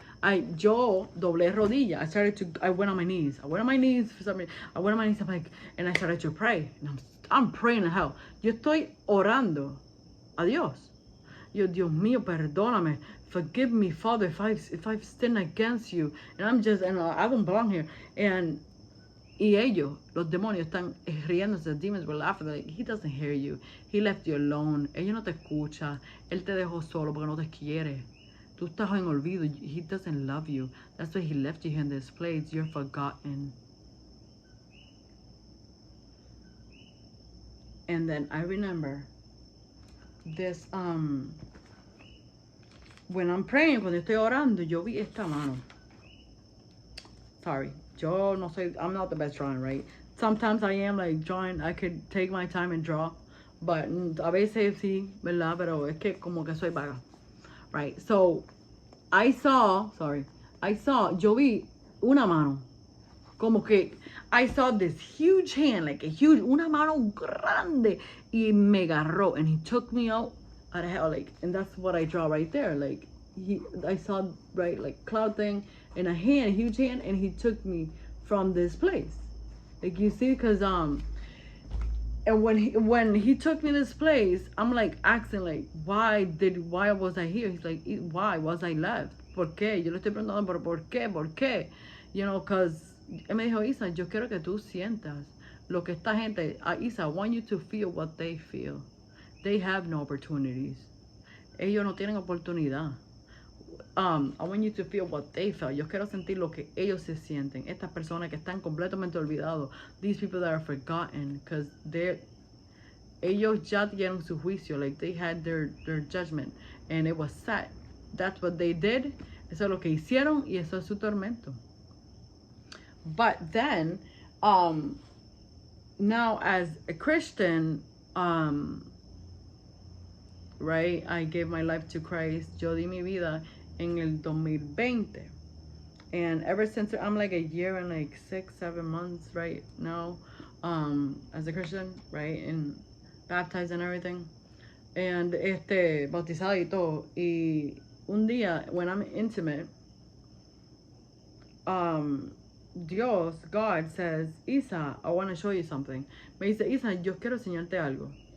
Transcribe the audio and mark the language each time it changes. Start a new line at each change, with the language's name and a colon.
Spanish: Yo doblé rodilla.
English: I went on my knees. I went on my knees for some reason. I'm like, and I started to pray. And I'm praying to hell.
Spanish: Yo estoy orando a Dios. Yo, Dios mío, perdóname.
English: Forgive me, Father, if I've sinned against you. And I don't belong here.
Spanish: Y ellos, los demonios, están riéndose.
English: The demons were laughing. Like, he doesn't hear you. He left you alone.
Spanish: Ella no te escucha. Él te dejó solo porque no te quiere. Tú estás en olvido.
English: He doesn't love you. That's why he left you here in this place. You're forgotten. And then I remember this, when I'm praying,
Spanish: cuando estoy orando, yo vi esta mano.
English: Sorry.
Spanish: Yo no soy,
English: I'm not the best drawing, right? Sometimes I am like drawing, I could take my time and draw, but
Spanish: a veces sí, ¿verdad? Pero es que como que soy vaga, right?
English: So,
Spanish: yo vi una mano, como que
English: I saw this huge hand, like a huge,
Spanish: una mano grande, y me agarró,
English: and he took me out of hell, like, and that's what I draw right there, like, I saw, right, like, cloud thing, and a hand, a huge hand, and he took me from this place, like, you see, because, and when he took me to this place, I'm like asking like, why was I here? He's like, why was I left?
Spanish: ¿Por qué? Yo le estoy preguntando, pero ¿por qué? ¿Por qué?
English: You know, because
Spanish: él me dijo, Isa, yo quiero que tú sientas lo que esta gente, Isa,
English: I want you to feel what they feel. They have no opportunities.
Spanish: Ellos no tienen oportunidad.
English: I want you to feel what they felt.
Spanish: Yo quiero sentir lo que ellos se sienten. Estas personas que están completamente olvidados.
English: These people that are forgotten. Because
Spanish: ellos ya dieron su juicio.
English: Like they had their judgment. And it was set. That's what they did.
Spanish: Eso es lo que hicieron. Y eso es su tormento.
English: But then, now as a Christian, right, I gave my life to Christ.
Spanish: Yo di mi vida en el
English: 2020, and ever since I'm like a year and like 6-7 months right now, as a Christian, right, and baptized and everything, and
Spanish: bautizado y todo. Y un día
English: when I'm intimate, God says, Isa, I want to show you something.
Spanish: Me dice, Isa, yo quiero enseñarte algo.